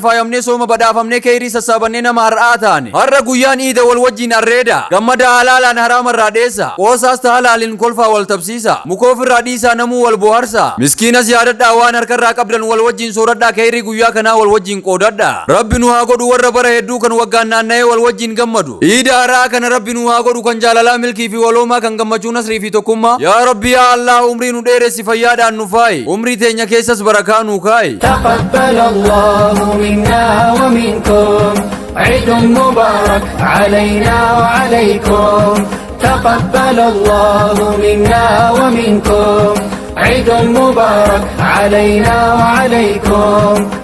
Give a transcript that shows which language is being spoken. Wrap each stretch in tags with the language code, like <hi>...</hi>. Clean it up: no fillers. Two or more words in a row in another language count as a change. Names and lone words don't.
<om>faayamnee sooma badhaafamnee khayrii sassaabannee nama har'aa taane har'a guyyaan iida wal wajjiin arreeda gammada halaalaan haraamarraa dheessa qoosaas tahalaaliin kolfaa wal tabsiisa mukoofirraa dhiisaa namuu wal boharsa miskiinas yaadadhaa waan harkarraa qabdan wal wajjiin sooradhaa khayrii guyyaa kanaa wal wajjiin qoodadha rabbi nu haa godhu warra bara hedduu kan waggaan naanna'ee wal wajjiin gammadu iida har'aa kana rabbi nu haa godhu kan jaalalaa milkii fi waloomaa kan gammachuu nasrii fi tokkummaa yaa rabbi yaa allah umrii nu dheeressi fayyaadhaan nu faayi umrii teenya keessas barakaa nu kaayi</om> <ar>الله منا ومنكم عيد مبارك علينا وعليكم تقبل الله منا ومنكم عيد مبارك علينا وعليكم</ar>